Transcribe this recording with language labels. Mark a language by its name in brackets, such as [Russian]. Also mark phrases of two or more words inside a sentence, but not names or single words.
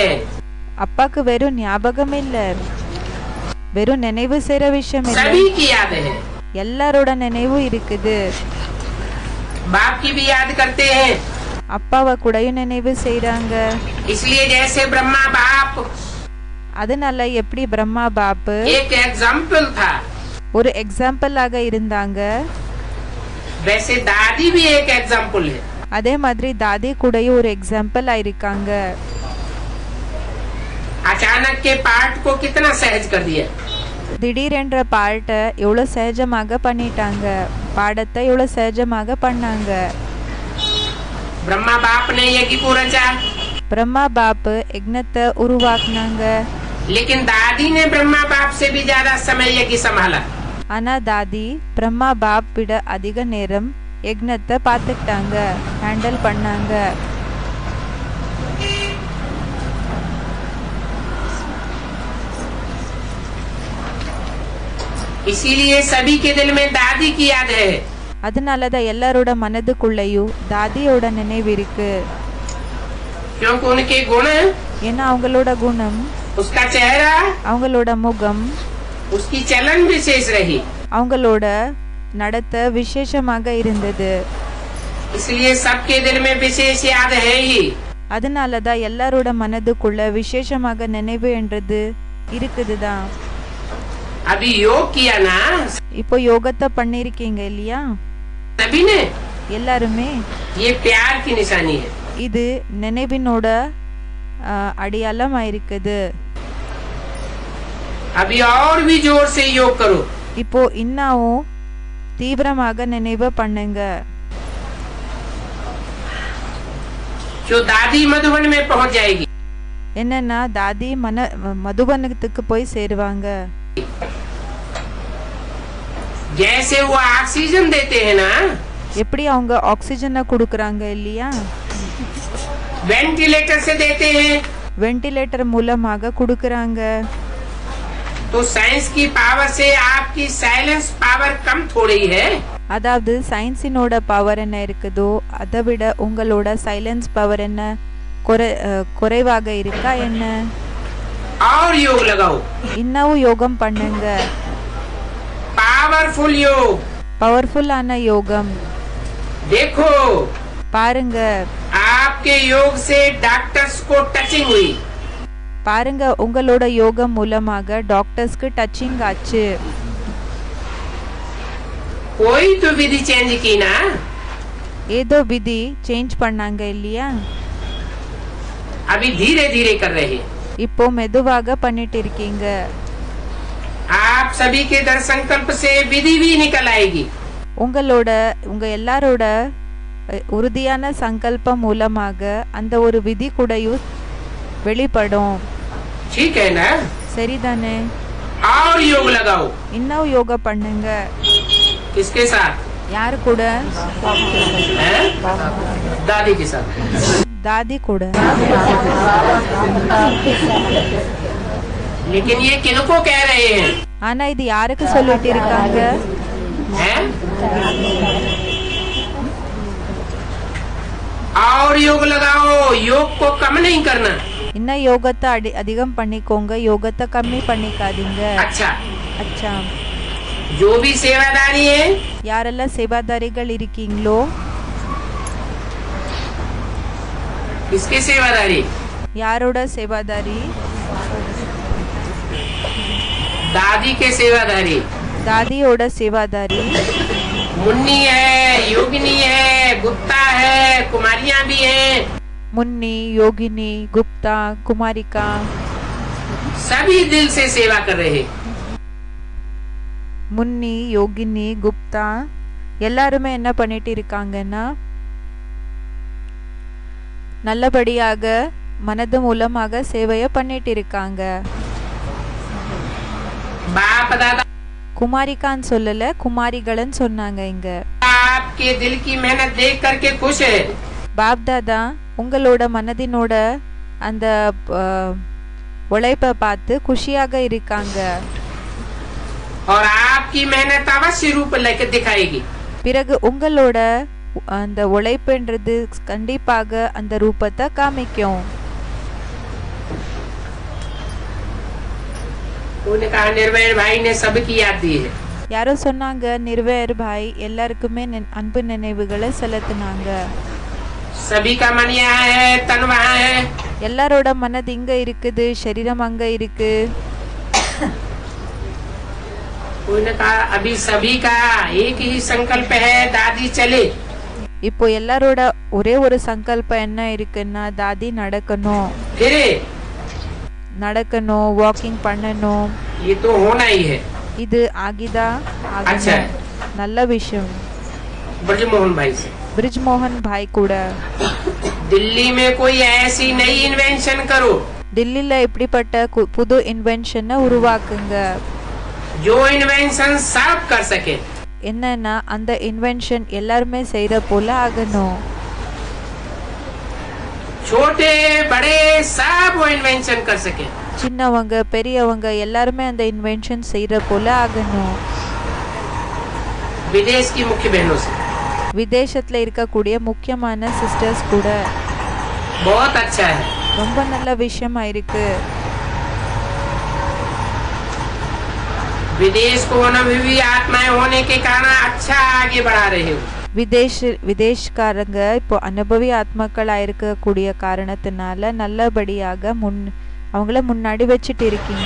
[Tamil] அப்பாக்கு வெறும் ஞாபகம் இல்ல வெறும் நினைவு செய்யற விஷயம் இல்ல [Hindi] सभी की याद है [Tamil] எல்லாரோட நினைவும் இருக்குது [Hindi] बाप की भी याद करते हैं [Tamil] அப்பாவை கூடயும் நினைவு செய்யறாங்க [Hindi] इसलिए जैसे ब्रह्मा बाप [Tamil] அதனால எப்படி பிரம்மா பாப்பு [Hindi] एक एग्जाम्पल था [Tamil] ஒரு எக்ஸாம்பிளாக இருந்தாங்க [Hindi] वैसे दादी भी एक एग्जाम्पल है [Tamil] அதே மாதிரி தாதி கூடயும் ஒரு எக்ஸாம்பிள் ஆயிருக்காங்க [Hindi] अचानक के पाठ को कितना सहज कर दिया [Tamil] திடீரென்ற பாட்டை எவ்வளவு சகஜமாக பண்ணிட்டாங்க பாடத்தை எவ்வளவு சகஜமாக பண்ணாங்க [Hindi] ब्रह्मा बाप ने यज्ञ को रचा [Tamil] பிரம்மா பாப்பு யக்னத்தை உருவாக்குனாங்க [Hindi] लेकिन दादी ने ब्रह्मा बाप से भी ज्यादा समय यज्ञ संभाला [Tamil] ஆனா தாதி பிரம்மா பாப் விட அதிக நேரம் யக்னத்தை பார்த்துக்கிட்டாங்க ஹேண்டில் பண்ணாங்க [Hindi] इसीलिए सभी के दिल में दादी की याद है [Tamil] அதனாலதான் எல்லாரோட மனதுக்குள்ளேயும் தாதியோட நினைவு இருக்கு [Hindi] क्योंकि उनके गुण [Tamil] ஏன்னா அவங்களோட குணம் [Hindi] उसका चेहरा [Tamil] அவங்களோட முகம் [Hindi] उसकी चलन विशेष रही [Tamil] அவங்களோட நடத்தை விசேஷமாக இருந்தது [Hindi] इसलिए सबके दिल में विशेष याद है ही [Tamil] அதனால தான் எல்லாரோட மனதுக்குள்ள விசேஷமாக நினைவு என்றது இருக்குதுதான். [Hindi] अभी योग किया ना [Tamil] இப்போ யோகத்தை பண்ணிருக்கீங்க இல்லையா [Hindi] सभी ने, [Tamil] எல்லாருமே. [Hindi] ये प्यार की निशानी है. [Tamil] இது நினைவினோட அடையாளமா இருக்குது. [Hindi] अभी और भी जोर से योग करो. [Tamil] இப்போ இன்னும் தீவிரமாக நினைவு பண்ணுங்க. [Hindi] जो दादी मधुबन में पहुंच जाएगी. [Tamil] என்னன்னா தாதி மதுபனத்துக்கு போய் சேருவாங்க. [Hindi] जैसे वो ऑक्सीजन देते हैं ना, [Tamil] எப்படி அவங்க ஆக்சிஜனை கொடுக்கறாங்க இல்லையா, [Hindi] वेंटिलेटर से देते हैं, [Tamil] வென்டிலேட்டர் மூலமாக கொடுக்கறாங்க. [Hindi] तो साइंस की पावर से आपकी [English] silence power [Hindi] कम थोड़ी है. [Tamil] அதாவது சயின்ஸினோட பவர் என்ன இருக்குதோ அதை விட உங்களோட [English] silence power [Tamil] என்ன குறைவாக இருக்கா என்ன? [Hindi] और योग लगाओ. [Tamil] இன்னும் யோகம் பண்ணுங்க. [Hindi] पावरफुल योग. [Tamil] பவர்ஃபுல்லான யோகம். [Hindi] देखो [Tamil] பாருங்க, [Hindi] आपके योग से डॉक्टर्स को टचिंग हुई. [Tamil] பாருங்க உங்களோட யோகம் மூலமாக டாக்டர்ஸ்க்கு டச்சிங் ஆச்சு. [Hindi] कोई तो विधि चेंज की ना, [Tamil] ஏதோ விதி சேஞ்ச் பண்ணாங்க இல்லையா, [Hindi] अभी धीरे धीरे कर रहे हैं. [Tamil] இப்போ மெதுவாக பண்ணிட்டு இருக்கீங்க. [Hindi] आप सभी के दृढ़ संकल्प से विधि भी निकल आएगी. [Tamil] உங்க எல்லாரோட உறுதியான சங்கல்பம் மூலமாக அந்த ஒரு விதி கூடயும் வெளிப்படும். [Hindi] ठीक है ना? [Tamil] சரிதானே? [Hindi] और योग लगाओ. [Tamil] இன்னும் யோகா பண்ணுங்க. [Hindi] किसके साथ? [Tamil] யாரு கூட? [Hindi] हैं? दादी के साथ. [Tamil] தாதி கூட. [Hindi] लेकिन ये किनको कह रहे हैं? [Tamil] ஆனா இது யாருக்கு சொல்லிட்டு இருக்காங்க? [Hindi] हैं? और योग लगाओ. योग को कम नहीं करना. [Tamil] இன்னும் யோகத்தை அதிகம் பண்ணிக்கோங்க, யோகத்தை கம்மி பண்ணிக்காதீங்க. [Hindi] अच्छा, [Tamil] அச்சா. [Hindi] जो भी सेवादारी है, [Tamil] யாரெல்லாம் சேவாதாரிகள் இருக்கீங்களோ, [Hindi] किसके सेवादारी? [Tamil] யாரோட சேவாதாரி? [Hindi] दादी के सेवादारी. [Tamil] தாதியோட சேவாதாரி. [Hindi] मुन्नी है, योगिनी है, गुप्ता है, कुमारियां भी हैं. मुन्नी, योगिनी, गुप्ता, कुमारिका सभी दिल से सेवा कर रहे. [Tamil] முன்னி, யோகினி, குப்தா எல்லாருமே என்ன பண்ணிட்டு இருக்காங்கன்னா நல்லபடியாக மனது மூலமாக சேவையை பண்ணிட்டு இருக்காங்க. [Hindi] बाप दादा [Tamil] குமாரிகான்னு சொல்லல, குமாரிகள்னு சொன்னாங்க இங்க. [Hindi] आपके दिल की मेहनत देख करके खुश है. [Tamil] பாப் தாதா உங்களோட மனதினோட அந்த உழைப்பை பார்த்து குஷியாக இருக்காங்க. [Hindi] और आपकी मेहनत अवश्य रूप लेकर दिखाएगी. [Tamil] பிறகு உங்களோட அந்த உழைப்புன்றது கண்டிப்பாக அந்த ரூபத்தை காமிக்கும். [Hindi] उन्होंने कहा निर्वैर भाई ने सबकी याद दी है. [Tamil] யாரோ சொன்னாங்க நிர்வேர் பாய் எல்லாருக்குமே அன்பு நினைவுகளை செலுத்தினாங்க. [Hindi] सभी का मन यहाँ है, तन वहाँ है. [Tamil] எல்லாரோட மனது இங்க இருக்குது, சரீரம் அங்க இருக்கு. [Hindi] उन्होंने कहा अभी सभी का एक ही संकल्प है, दादी चले. [Tamil] இப்போ எல்லாரோட ஒரே ஒரு சங்கல்பம் என்ன இருக்குன்னா தாதி நடக்கணும், [Hindi] फिरे. [Tamil] நடக்கணும், வாக்கிங் பண்ணணும். [Hindi] ये तो होना ही है. [Tamil] இது ஆகிதா [Hindi] अच्छा है. [Tamil] நல்ல விஷயம். [Hindi] ब्रजमोहन भाई से [Tamil] ब्रिज मोहन भाई கூட [Hindi] दिल्ली में कोई ऐसी नई इन्वेंशन करो [Tamil] டெல்லியில இப்படிப்பட்ட புது இன்வென்ஷனை உருவாக்குங்க. [Hindi] जो इन्वेंशन सब कर सके. [Tamil] என்னன்னா அந்த இன்வென்ஷன் எல்லாருமே செய்யற போல ஆகணும். [Hindi] छोटे बड़े सब वो इन्वेंशन कर सके. [Tamil] சின்னவங்க பெரியவங்க எல்லாருமே அந்த இன்வென்ஷன் செய்யற போல ஆகணும். [Hindi] विदेश की मुख्य बहनों से [Tamil] விதேசத்துல இருக்கக்கூடிய முக்கியமான சிஸ்டர்ஸ் கூட [Hindi] बहुत अच्छा है. [Tamil] ரொம்ப நல்ல விஷயமா இருக்கு. [Hindi] विदेश को अनुभवी आत्माएं होने के कारण अच्छा आगे बढ़ा रहे हो. [Tamil] விதேஷ்காரங்க இப்போ அனுபவி ஆத்மாக்களாக இருக்கக்கூடிய காரணத்தினால நல்லபடியாக அவங்கள முன்னாடி வச்சுட்டு இருக்கீங்க.